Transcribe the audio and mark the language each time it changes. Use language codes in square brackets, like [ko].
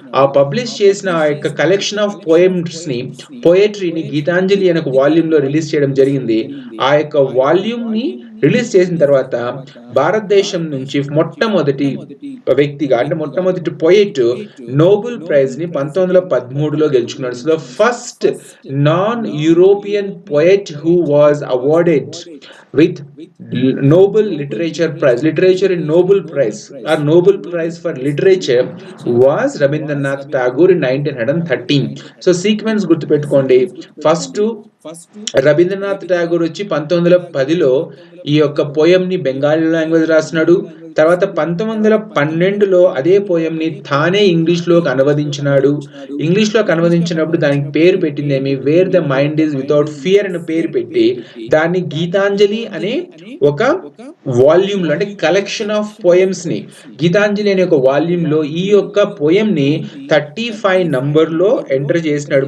[te] ఆ పబ్లిష్ చేసిన ఆ యొక్క కలెక్షన్ ఆఫ్ పోయమ్స్ ని, పోయట్రీని గీతాంజలి అనే ఒక వాల్యూమ్ లో రిలీజ్ చేయడం జరిగింది. ఆ యొక్క వాల్యూమ్ ని రిలీజ్ చేసిన తర్వాత భారతదేశం నుంచి మొట్టమొదటి వ్యక్తిగా, అంటే మొట్టమొదటి పోయెట్ నోబెల్ ప్రైజ్ ని 1913లో గెలుచుకున్నాడు. [en] So the first non European poet who was awarded with Nobel Literature Prize, Literature in Nobel Prize or Nobel Prize for Literature was Rabindranath Tagore in 1913. [te] So sequence గుర్తుపెట్టుకోండి. First Rabindranath Tagore వచ్చి 1910లో ఈ యొక్క poem ని Bengali language రాసినాడు. తర్వాత 1912లో అదే పోయంని తానే ఇంగ్లీష్‌లోకి అనువదించినాడు. ఇంగ్లీష్‌లోకి అనువదించినప్పుడు దానికి పేరు పెట్టిందేమి 'wear the mind is without fear' అని పేరు పెట్టి దాన్ని 'గీతాంజలి' అనే ఒక వాల్యూమ్‌లో అంటే కలెక్షన్ ఆఫ్ పోయమ్స్‌ని 'గీతాంజలి' అనే ఒక వాల్యూమ్‌లో ఈ యొక్క పోయంని 35 నంబర్‌లో ఎంటర్ చేసినాడు.